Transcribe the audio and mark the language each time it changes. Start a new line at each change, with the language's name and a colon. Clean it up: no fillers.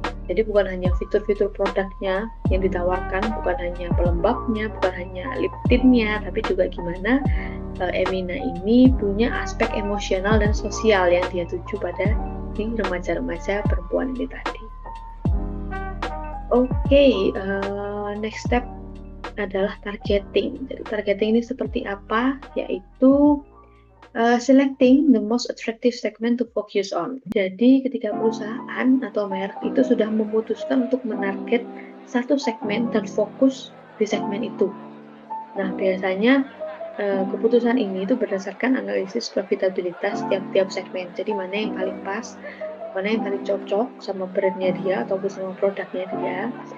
Indonesian: Jadi bukan hanya fitur-fitur produknya yang ditawarkan, bukan hanya pelembabnya, bukan hanya lip tintnya, tapi juga gimana Emina ini punya aspek emosional dan sosial yang dia tuju pada di remaja-remaja perempuan ini tadi. Oke, next step adalah targeting. Jadi targeting ini seperti apa? Yaitu
English: selecting the most attractive segment to focus on.
Indonesian: Jadi ketika perusahaan atau merek itu sudah memutuskan untuk menarget satu segmen dan fokus di segmen itu. Nah, biasanya keputusan ini itu berdasarkan analisis profitabilitas tiap-tiap segmen. Jadi mana yang paling pas, mana yang paling cocok sama brandnya dia ataupun sama produknya dia.